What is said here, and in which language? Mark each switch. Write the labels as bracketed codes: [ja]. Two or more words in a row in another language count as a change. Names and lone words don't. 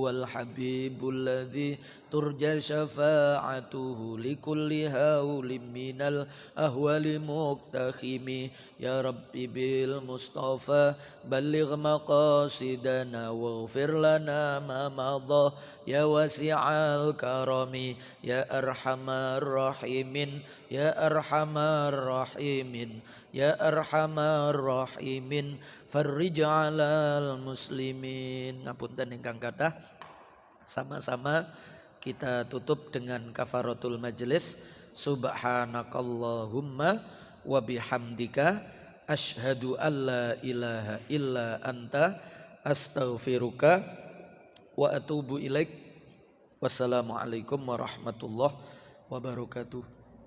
[ar] الحبيب الذي ترجى شفاعته لكل هول من الأهوال مقتخم يا ربي بالمصطفى بلغ مقاصدنا واغفر لنا ما مضى يا واسع الكرم يا أرحم الراحمين يا أرحم الراحمين يا أرحم الراحمين فرج على المسlimin. [jv] Ngapunten ingkang kathah, [id] sama-sama kita tutup dengan kafaratul majelis. [ar] سبحانك اللهم وبحمدك أشهد أن لا إله إلا أنت أستغفرك وأتوب إليك. السلام عليكم ورحمة الله وبركاته.